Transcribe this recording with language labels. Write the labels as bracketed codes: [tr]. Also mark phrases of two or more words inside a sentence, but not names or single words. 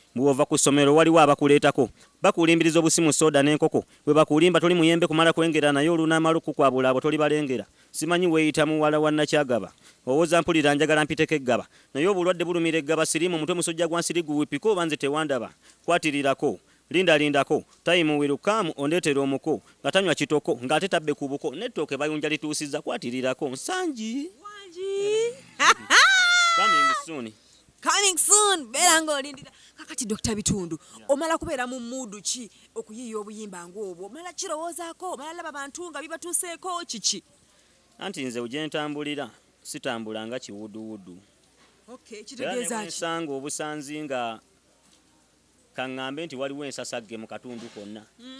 [lg] Bw'ova ku ssomero waliwo abakuleetako. Bakulimbiriza obusimu, soda n'enkoko. Bwe bakulimba toli muyembe kumala kwengera naye olunaamala okukwabula abo toli balengera. Simanyi weeyita muwala wa Nakyagaba. Owooza mpulira njagala mpiteko eggaba. Naye obulwadde bulumira eggaba sirimu, omutwe musujja gwa nsiri guwipiko oba nze tewandaba. Kwatirirako. Linda lindako. [en] Time will come, [lg] ondeetera omuko. Nga tanywa kitoko, ng'ate tabbe ku buko. N'ettooke bayunja lituusizza, kwatirirako. Nsangi. Wangi. [en] Coming soon. Coming soon. [lg] Beera ng'olindira. Kakati, Dokita Bitundu, Yeah. omala kubeera mu mood ki okuyiiya obuyimba ng'obwo? Omala kirowoozaako? Omala laba bantu nga bibatuuseeko kiki? Anti nze gye ntambulira, sitambula nga kiwuduwudu. Okay, Era kitegeeza ne ki? bwensanga obusanzi nga kaŋŋambe nti waliwo ensasagge mu katundu konna, Mm.